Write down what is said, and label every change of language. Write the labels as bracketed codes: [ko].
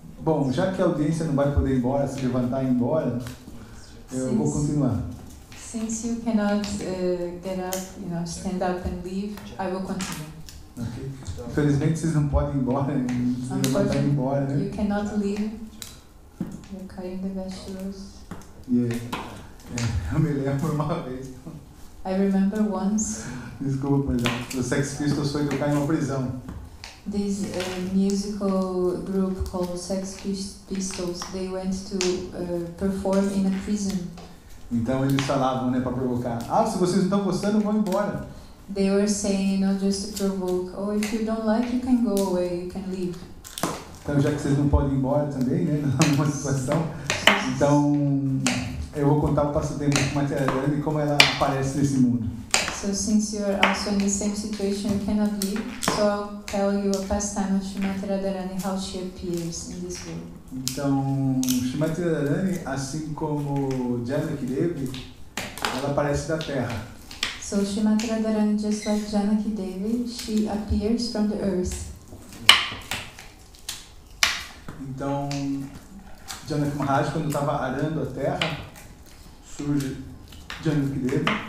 [pt] Bom, já que a audiência não vai poder ir embora, se levantar e ir embora, eu vou continuar. [en] Since you cannot get up, stand up and leave, I will continue. Okay. [pt] Infelizmente vocês não podem ir embora, se levantar e ir embora, né? [en] You cannot leave. You're carrying the vegetables. [pt] Yeah. Eu me lembro uma vez. [en] I remember once. [pt] Desculpa, mas o Sex Pistols foi tocar em uma prisão. [en] This musical group called Sex Pistols, they went to perform in a prison. [pt] Então eles falavam, né, para provocar. Se vocês não estão gostando, vão embora. [en] They were saying, just to provoke. Oh, if you don't like, you can go away, you can leave. [pt] Então, já que vocês não podem ir embora também, né, numa situação, então eu vou contar o passatempo de Srimati Radharani e como ela aparece nesse mundo. [en] So since you are also in the same situation, you cannot leave. So I'll tell you a pastime of Srimati Radharani, how she appears in this world. [pt] Então, Srimati Radharani, assim como Janaki Devi, ela aparece da terra. [en] So Srimati Radharani, just like Janaki Devi, she appears from the earth. [pt] Então, Janaki Maharaj, quando estava arando a terra, surge Janaki Devi.